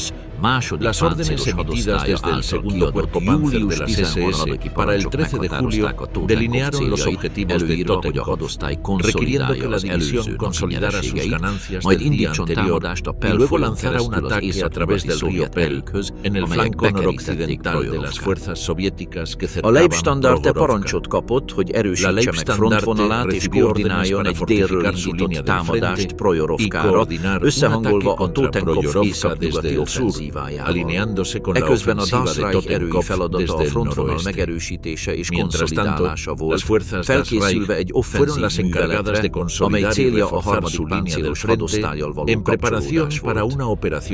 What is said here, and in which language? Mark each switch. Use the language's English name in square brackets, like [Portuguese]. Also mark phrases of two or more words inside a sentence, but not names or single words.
[Spanish] Las órdenes emitidas desde el segundo cuerpo Panzer de las SS para el 13 de julio delinearon los objetivos de Totenkopf, requiriendo que la división consolidara sus ganancias del día anterior y luego lanzara un ataque a través del río Pel en el flanco noroccidental de las fuerzas soviéticas que cercaban [Hungarian] A Leibstandarte [Spanish] Prohorovka. [Hungarian] parancsot kapott, hogy erősítse meg frontvonalát és koordináljon egy délről indított támadást Prohorovkára, összehangolva a Totenkopf északnyugati offenzívájával. Eközben a Dasrai erői feladata a frontvonal megerősítése és konszolidálása volt, felkészülve egy offenzív műveletre, amely célja a harmadik páncélos hadosztállyal való kapcsolódás volt.